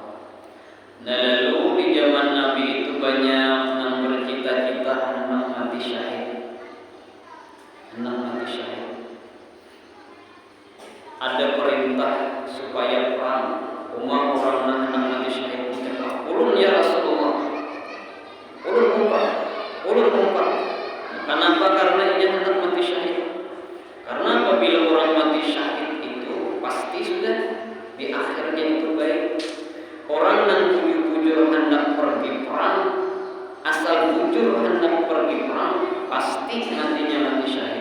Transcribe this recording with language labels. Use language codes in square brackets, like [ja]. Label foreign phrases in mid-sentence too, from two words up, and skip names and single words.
[id] Nah lalu di zaman Nabi itu banyak yang bercita-cita hendak mati syahid. Ada perintah supaya perang. Orang yang hendak mati syahid dicegah. [bjn] Ulun ya Rasulullah, ulun umpat. [id] Kenapa? Karena ia hendak mati syahid. Karena apabila orang mati syahid itu pasti sudah di akhirnya itu baik. Orang yang bujur-bujur hendak pergi perang, asal bujur hendak pergi perang, pasti nantinya mati syahid.